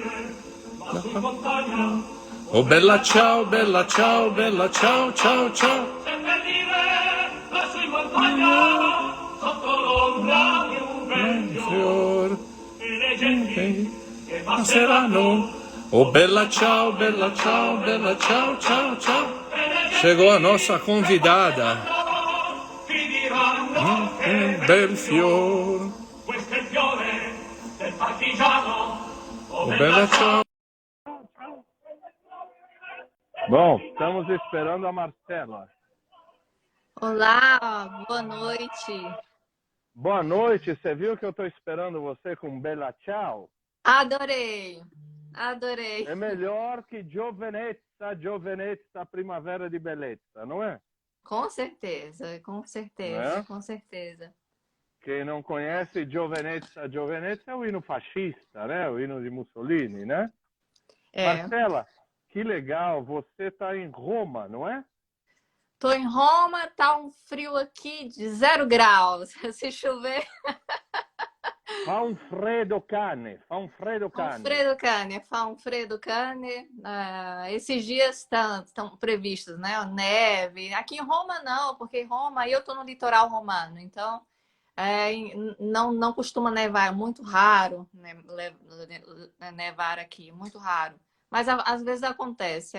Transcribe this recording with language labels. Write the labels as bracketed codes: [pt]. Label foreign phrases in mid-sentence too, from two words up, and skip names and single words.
[it] Oh bella ciao, bella ciao, bella ciao, ciao, ciao. Passeranno. Oh bella ciao, bella ciao, bella ciao, ciao, ciao. [pt] Chegou a nossa convidada. [it] Bel fior. Oh bella ciao. [pt] Bom, estamos esperando a Marcela. Olá, boa noite. Boa noite, você viu que eu estou esperando você com Bella Ciao? Adorei, adorei. É melhor que [it] Giovenezza, Giovenezza, Primavera de Bellezza, [pt] não é? Com certeza, com certeza, É? com certeza. Quem não conhece Giovenezza, Giovenezza é o hino fascista, né? O hino de Mussolini, né? É. Marcela, que legal, você está em Roma, não é? Tô em Roma, tá um frio aqui de 0 graus. Se chover, [it] Fa un freddo cane, fa un freddo cane. fa um fredo cane. [pt] Esses dias estão previstos, né? Neve. Aqui em Roma não, porque em Roma eu tô no litoral romano, então não costuma nevar, é muito raro, né, nevar aqui, muito raro. Mas às vezes acontece.